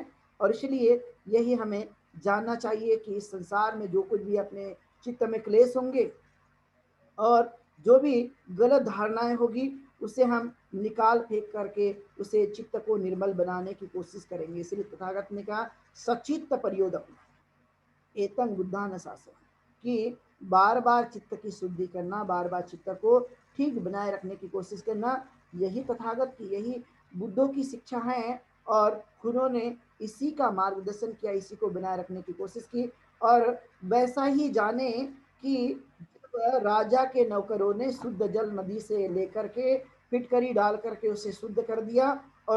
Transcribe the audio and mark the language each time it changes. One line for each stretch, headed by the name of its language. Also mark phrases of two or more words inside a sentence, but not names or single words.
Hindi: और इसलिए यही हमें जानना चाहिए कि इस संसार में जो कुछ भी अपने चित्त में क्लेश होंगे और जो भी गलत धारणाएं होगी, उसे हम निकाल फेंक करके उसे चित्त को निर्मल बनाने की कोशिश करेंगे। इसलिए तथागत ने कहा
Pali: सचित्त परियोदक एतंग बुद्धान शासन,
Hindi: कि बार बार चित्त की शुद्धि करना, बार बार चित्त को ठीक बनाए रखने की कोशिश करना, यही तथागत की, यही बुद्धों की शिक्षा है। और उन्होंने इसी का मार्गदर्शन किया, इसी को बनाए रखने की कोशिश की। और वैसा ही जाने कि राजा के नौकरों ने शुद्ध जल नदी से लेकर के फिटकरी डाल करके उसे शुद्ध कर दिया और